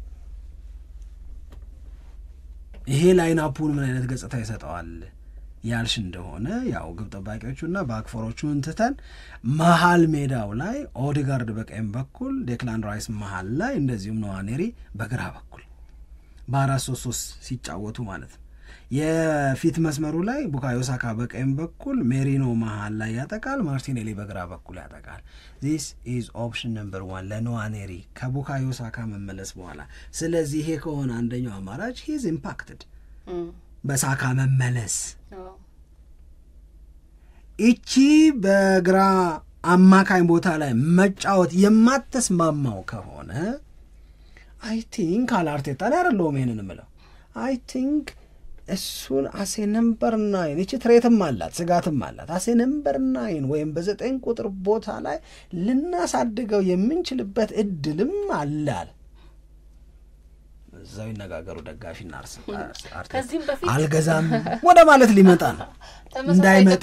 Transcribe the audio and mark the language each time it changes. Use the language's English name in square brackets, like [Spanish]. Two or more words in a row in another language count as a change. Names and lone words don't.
[Amharic] ይሄ ላይናፑን ምን አይነት ገጽታ ይሰጠዋል ያልሽ እንደሆነ ያው ግብ ጠባቂዎቹና ባክፎሮቹን ትተን መሀል ሜዳው ላይ ኦዴጋርድ በቀኝ በኩል ዴክላን ራይስ መሀል ላይ እንደዚሁም ነዋኔሪ በግራ በኩል በ4-3-3 ሲጫወቱ ማለት ነው። የፊት መስመሩ ላይ ቡካዮ ሳካ በቀኝ በኩል ሜሪኖ መሀል ላይ ያጠቃል፣ ማርቲኔሊ በግራ በኩል ያጠቃል። [English] this is option number 1 [Amharic] ለነዋኔሪ ከቡካዮ ሳካ መመለስ በኋላ። ስለዚህ ይሄ ከሆነ አንደኛው አማራጭ [English] he is impacted [Amharic] በሳካ መመለስ። እቺ በግራ አማካኝ ቦታ ላይ መጫወት የማትስማማው ከሆነ [English] I think [Amharic] አላርቴታ ላይ አይደለም ይሄንን እምለው [English] I think [Amharic] እሱን [English] as number 9 [Amharic] እቺ ትሬትም አላት ስጋትም አላት [English] as number 9 [Amharic] ወይም በ9 ቁጥር ቦታ ላይ ልናሳድገው የምንችልበት እድልም አላል። እዛው ይነጋገሩ ደጋፊና አርቴታ አልገዛም ወደ ማለት ሊመጣ ነው እንዳይመጣ